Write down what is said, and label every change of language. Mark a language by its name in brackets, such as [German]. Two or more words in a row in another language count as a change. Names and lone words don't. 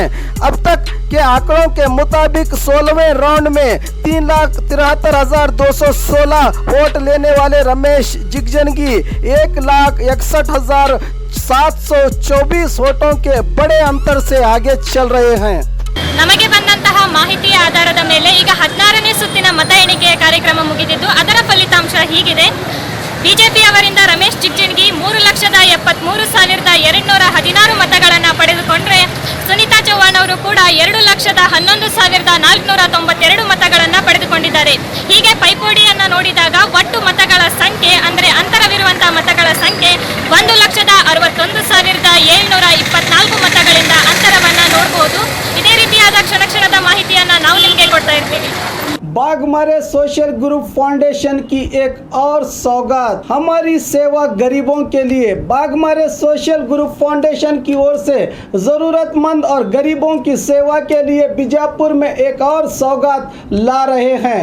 [Hindi] अब तक के आंकड़ों के मुताबिक 16वें राउंड में 3,73,216 वोट लेने वाले रमेश जिगजनगी 1,61,724 वोटों के बड़े अंतर से आगे चल रहे हैं। [Kannada] ನಮಗೆ ಬಂದಂತಹ ಮಾಹಿತಿಯ ಆಧಾರದ ಮೇಲೆ ಈಗ 16ನೇ ಸುತ್ತಿನ ಮತ ಎಣಿಕೆಯ ಕಾರ್ಯಕ್ರಮ ಮುಗಿದಿದ್ದು ಅದರ ಫಲಿತಾಂಶ ಹೀಗಿದೆ. ಬಿಜೆಪಿ ಅವರಿಂದ ರಮೇಶ್ ಜಿಗಜಿಣಗಿ 3,73,216 ಮತಗಳನ್ನು ಪಡೆದುಕೊಂಡರೆ ಸುನೀತಾ ಚೌಹಾಣ್ ಅವರು ಕೂಡ 2,11,492 ಮತಗಳನ್ನು ಪಡೆದುಕೊಂಡಿದ್ದಾರೆ. ಹೀಗೆ ಪೈಪೋಟಿಯನ್ನು ನೋಡಿದಾಗ ಒಟ್ಟು ಮತಗಳ ಸಂಖ್ಯೆ ಅಂದರೆ ಅಂತರವಿರುವಂತಹ ಮತಗಳ ಸಂಖ್ಯೆ 1,61,724 ಮತಗಳಿಂದ ಅಂತರವನ್ನು ನೋಡಬಹುದು. ಇದೇ ರೀತಿಯಾದ ಕ್ಷಣದ ಮಾಹಿತಿಯನ್ನು ನಾವು ನಿಮಗೆ ಕೊಡ್ತಾ ಇರ್ತೀವಿ. [Hindi] बाघमारे सोशल ग्रुप फाउंडेशन की एक और सौगात, हमारी सेवा गरीबों के लिए। बाघमारे सोशल ग्रुप फाउंडेशन की ओर से ज़रूरतमंद और गरीबों की सेवा के लिए बीजापुर में एक और सौगात ला रहे हैं।